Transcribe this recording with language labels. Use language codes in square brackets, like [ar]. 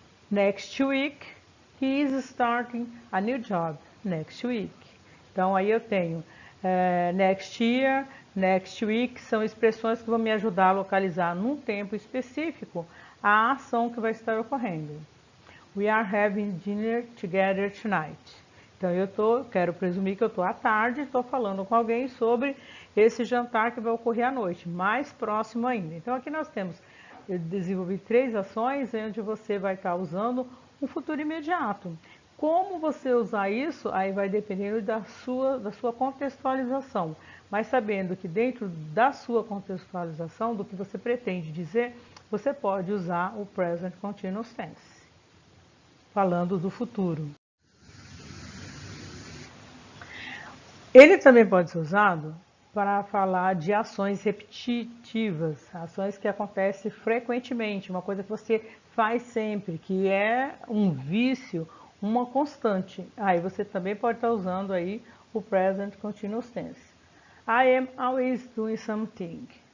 [en] Next week, he is starting a new job. Next week. [pt] Então, aí eu tenho next year, next week, são expressões que vão me ajudar a localizar num tempo específico a ação que vai estar ocorrendo. [en] We are having dinner together tonight. [pt] Então, quero presumir que eu estou à tarde, estou falando com alguém sobre esse jantar que vai ocorrer à noite, mais próximo ainda. Então, aqui eu desenvolvi 3 ações onde você vai estar usando um futuro imediato. Como você usar isso, aí vai dependendo da sua contextualização. Mas sabendo que dentro da sua contextualização, do que você pretende dizer, você pode usar o Present Continuous Tense, falando do futuro. Ele também pode ser usado para falar de ações repetitivas, ações que acontecem frequentemente, uma coisa que você faz sempre, que é um vício, uma constante. Aí você também pode estar usando aí o Present Continuous Tense. [en] I am always doing something.